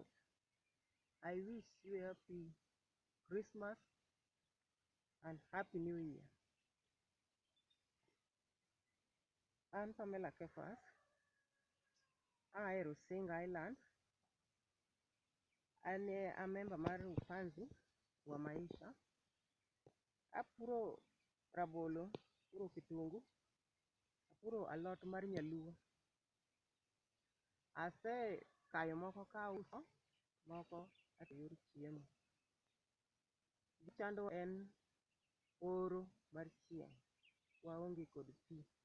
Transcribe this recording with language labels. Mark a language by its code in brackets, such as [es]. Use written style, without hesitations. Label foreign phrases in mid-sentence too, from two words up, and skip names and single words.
[en] I wish you happy Christmas and Happy New Year. I'm Pamela Kefas. I Rusinga Island. And a member of Upanzi wa Maisha. [luo] Apuro rabolo, puro kitungu, apuro alot mar nyaluo. Ase kayo moko ka uso, moko at yor chiemo. Gichando en oro mar chieng', waonge kod pi.